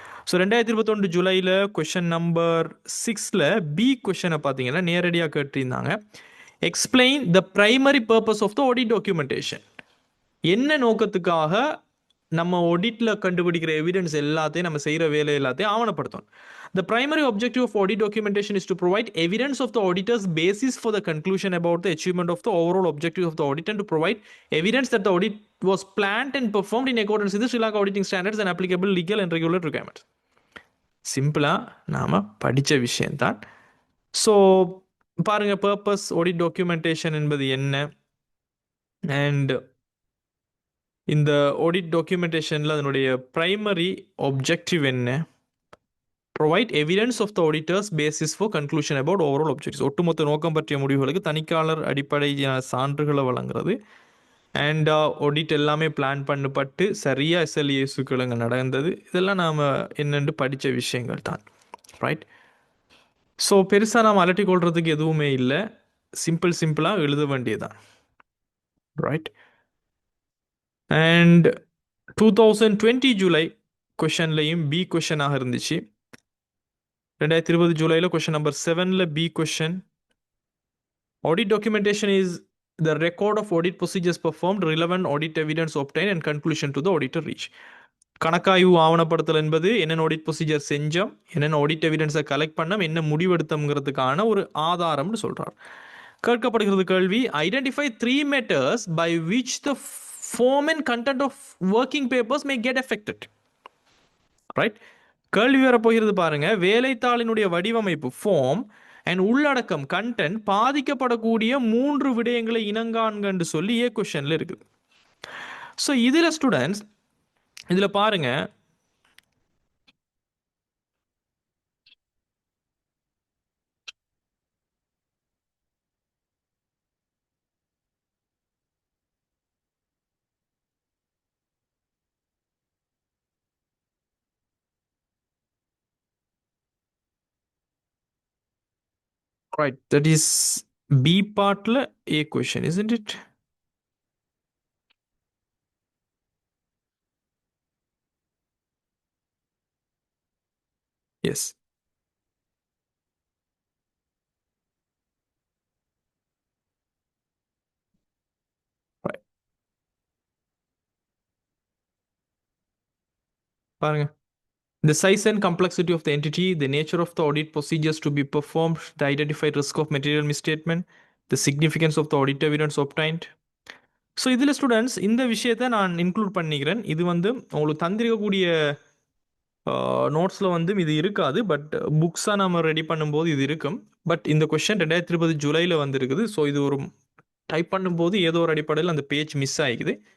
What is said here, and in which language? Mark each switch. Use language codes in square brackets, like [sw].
[ta] So 2021 ஜூலையில் question number 6ல் B கொஷனை பார்த்தீங்கன்னா நேரடியாக கேட்டிருந்தாங்க. [en] Explain the primary purpose of the audit documentation. [ta] என்ன நோக்கத்துக்காக நம்ம ஆடிட்டில் கண்டுபிடிக்கிற எவிடன்ஸ் எல்லாத்தையும், நம்ம செய்கிற வேலை எல்லாத்தையும் ஆவணப்படுத்தணும். [en] The primary objective of audit documentation is to provide evidence of the auditor's basis for the conclusion about the achievement of the overall objective of the audit and to provide evidence that the audit was planned and performed in accordance with the Sri Lanka auditing standards and applicable legal and regulatory requirements. [ta] சிம்பிளாக நாம் படித்த விஷயம்தான். [en] so [ta] பாருங்க purpose audit documentation என்பது என்ன, and இந்த audit டாக்குமெண்டேஷனில் அதனுடைய primary objective என்ன, [en] provide evidence of the auditor's basis for conclusion about overall objectives, [ta] ஒட்டுமொத்த நோக்கம் பற்றிய முடிவுகளுக்கு தணிக்கையாளர் அடிப்படையான சான்றுகளை வழங்குறது. அண்ட் ஆடிட் எல்லாமே பிளான் பண்ணப்பட்டு சரியாக எஸ்எல்ஏஸுக்கள் அங்கே நடந்தது. இதெல்லாம் நாம் என்னென்று படித்த விஷயங்கள் தான். ரைட். ஸோ பெருசாக நாம் அலட்டி கொள்றதுக்கு எதுவுமே இல்லை, சிம்பிளாக எழுத வேண்டியதான். ரைட். அண்ட் 2020 ஜூலை கொஷன்லையும் பி கொஷனாக இருந்துச்சு. 2020 ஜூலையில் question number 7ல் B question, [en] audit documentation is the record of audit procedures performed, relevant audit evidence obtained and conclusion to the auditor reach. [ta] கணக்காய்வு ஆவணப்படுத்தல் என்பது என்னென்ன ஆடிட் ப்ரொசீஜர் செஞ்சோம், என்னென்ன ஆடிட் எவிடன்ஸை கலெக்ட் பண்ணோம், என்ன முடிவெடுத்தோங்கிறதுக்கான ஒரு ஆதாரம்னு சொல்கிறார். கேட்கப்படுகிறது கேள்வி, [en] Identify 3 methods by which the form and content of working papers may get affected. Right. [ta] கேள்வி வரப்போகிறது பாருங்க, வேலைத்தாளினுடைய வடிவமைப்பு ஃபார்ம் அண்ட் உள்ளடக்கம் கண்டென்ட் பாதிக்கப்படக்கூடிய 3 விடயங்களை இனங்காண்கன்னு சொல்லி ஏ கொஷனில் இருக்குது. ஸோ இதில் ஸ்டூடெண்ட்ஸ் இதில் பாருங்க, [en] right, that is B partல A question, isn't it? Yes. Right. பாருங்க, the size and complexity of the entity, the nature of the audit procedures to be performed, the identified risk of material misstatement, the significance of the audit evidence obtained. [ta] So இதில் students இந்த விஷயத்தை நான் include பண்ணிக்கிறேன். இது வந்து உங்களுக்கு தந்திருக்கக்கூடிய நோட்ஸில் வந்து இது இருக்காது, பட் புக்ஸாக நம்ம ரெடி பண்ணும்போது இது இருக்கும். பட் இந்த கொஷின் 2020 ஜூலையில் வந்துருக்குது. ஸோ இது ஒரு டைப் பண்ணும்போது ஏதோ ஒரு அடிப்படையில் அந்த பேஜ் மிஸ் ஆகிக்குது.